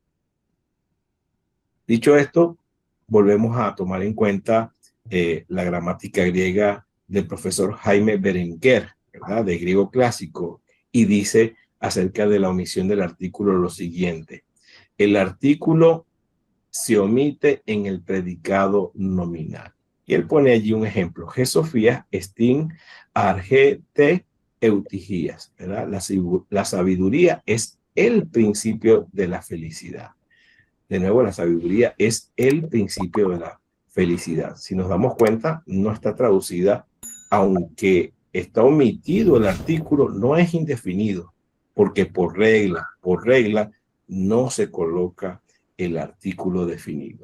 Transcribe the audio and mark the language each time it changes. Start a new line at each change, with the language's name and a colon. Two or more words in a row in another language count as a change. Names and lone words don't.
Spanish: Dicho esto, volvemos a tomar en cuenta la gramática griega del profesor Jaime Berenguer, ¿verdad? De griego clásico, y dice acerca de la omisión del artículo lo siguiente. El artículo se omite en el predicado nominal. Y él pone allí un ejemplo.
Greek: Ἡ σοφία ἐστὶν ἀρχὴ τῆς εὐτυχίας,
Spanish: ¿verdad? La sabiduría es el principio de la felicidad. De nuevo, la sabiduría es el principio de la felicidad. Si nos damos cuenta, no está traducida, aunque está omitido el artículo, no es indefinido, porque por regla, no se coloca el artículo definido.